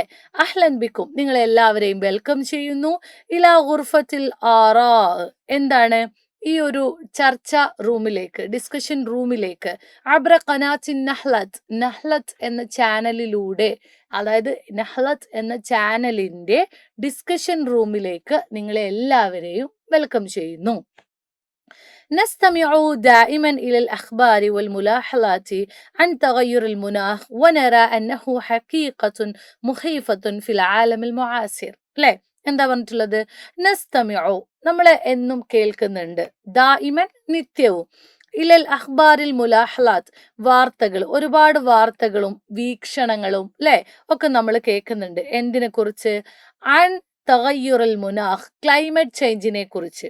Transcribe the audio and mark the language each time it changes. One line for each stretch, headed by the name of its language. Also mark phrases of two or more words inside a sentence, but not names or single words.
Arabic: أهلا بكم,
Malayalam: നിങ്ങളെ എല്ലാവരെയും വെൽക്കം ചെയ്യുന്നു.
Arabic: إلى غرفة الآراء,
Malayalam: എന്താണ്, ഈ ഒരു ചർച്ച റൂമിലേക്ക്, ഡിസ്കഷൻ റൂമിലേക്ക്.
Arabic: عبر قناة نهلة,
Malayalam: നഹ്ലത്ത് എന്ന ചാനലിലൂടെ, അതായത് നഹ്ലത്ത് എന്ന ചാനലിന്റെ ഡിസ്കഷൻ റൂമിലേക്ക് നിങ്ങളെ എല്ലാവരെയും വെൽക്കം ചെയ്യുന്നു.
Arabic: نستمع دائما إلى الأخبار والملاحظات عن تغير المناخ ونرى أنه حقيقة مخيفة في العالم المعاصر അല്ലേ?
Malayalam: എന്താ പറഞ്ഞിട്ടുള്ളത്? നസ്തമിഉ, നമ്മളെ എന്നും കേൾക്കുന്നുണ്ട്, ദായിമൻ നിത്യവും,
Arabic: إلى الأخبار الملاحظات,
Malayalam: വാർത്തകൾ, ഒരുപാട് വാർത്തകളും വീക്ഷണങ്ങളും അല്ലെ ഒക്കെ നമ്മൾ കേൾക്കുന്നുണ്ട്. എന്തിനെ കുറിച്ച്?
Arabic: عن تغير المناخ,
English: climate change
Malayalam: കുറിച്ച്.